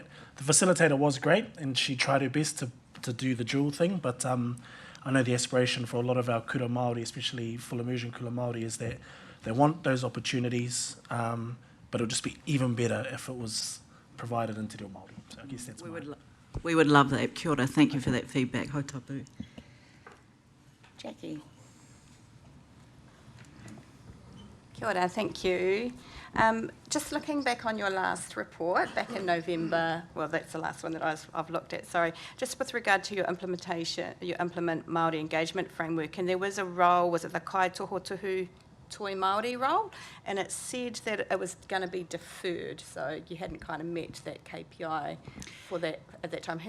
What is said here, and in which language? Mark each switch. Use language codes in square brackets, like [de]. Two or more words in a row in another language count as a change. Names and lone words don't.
[en] The facilitator was great, and she tried her best to do the dual thing, but I know the aspiration for a lot of our [mi] kura Māori, [en] especially full immersion [mi] kura Māori, [en] is that they want those opportunities, but it would just be even better if it was provided in Te Reo Māori. So I guess that's We would love that. [mi] Kia ora. [en] Thank you for that feedback. Hautapu. Jackie. [mi] Kia ora, [en] thank you. Just looking back on your last report, back in November, well, that's the last one that I've looked at, sorry, just with regard to your implementation, you implement Māori engagement framework, and there was a role, was it the [mi] Kai Toho Tuhu Toi Māori [en] role, and it said that it was going to be deferred, so you hadn't kind of met that KPI for that at that time.